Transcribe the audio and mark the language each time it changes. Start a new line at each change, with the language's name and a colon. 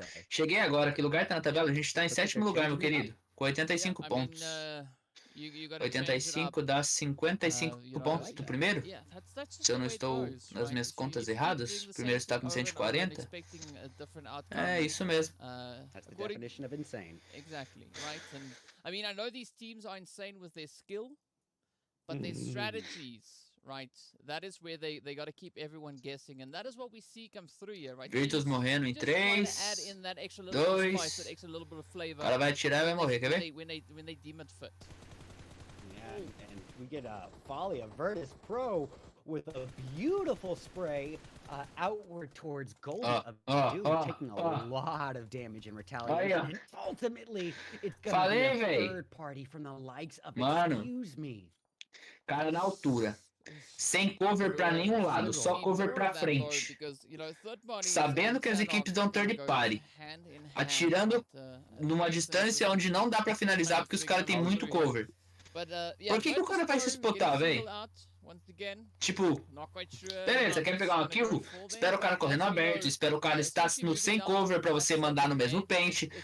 Portuguese: Cheguei agora, que lugar tá na tabela? A gente tá em 7º lugar, meu querido, com 85 pontos. 85 dá 55 pontos do primeiro? Se eu não estou nas minhas contas erradas, o primeiro está com 140? É isso mesmo.
English: That's the definition of insane. Exactly, right? And I mean, I know these teams are insane with their skill, but their strategies, right? That is where they got to keep everyone guessing, and that is what we see come through here, right?
Portuguese: Virtus morrendo em 3, 2, o cara vai atirar e vai morrer, quer ver?
English: When they deem it fit. And we get a volley of Virtus Pro with a beautiful spray outward towards gold. Doom taking a lot of damage in retaliation. And ultimately, it's gonna be a third party from the likes of Excuse Me.
Portuguese: Cara na altura. Sem cover pra nenhum lado, só cover pra frente. Sabendo que as equipes dão third party. Atirando numa distância onde não dá pra finalizar porque os caras têm muito cover. Por que o cara vai se spotar, velho? Tipo, beleza, quer pegar uma kill? Espera o cara correndo aberto, espera o cara estar no sem cover pra você mandar no mesmo paint.